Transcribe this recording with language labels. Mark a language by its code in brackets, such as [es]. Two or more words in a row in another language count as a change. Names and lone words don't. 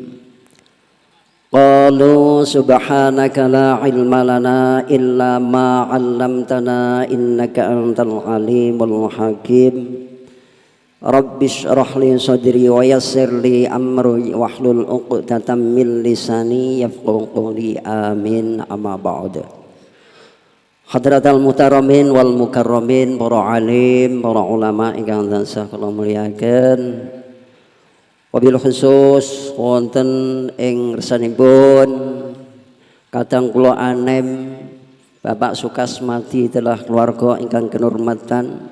[ar] قالوا سبحانك لا علم لنا إلا ما علمتنا إنك أنت العليم الحكيم. رب اشرح لي صدري ويسر لي أمري واحلل عقدة من لساني يفقهوا قولي آمين أما بعد. حضرات المحترمين والمكرمين [jv] para alim para ulama ingkang tansah kula mulyakaken. [ar] وبالخصوص [jv] wonten ing resanipun kadang kula anem Bapak Sukasmadi telah keluarga ingkang kinurmatan.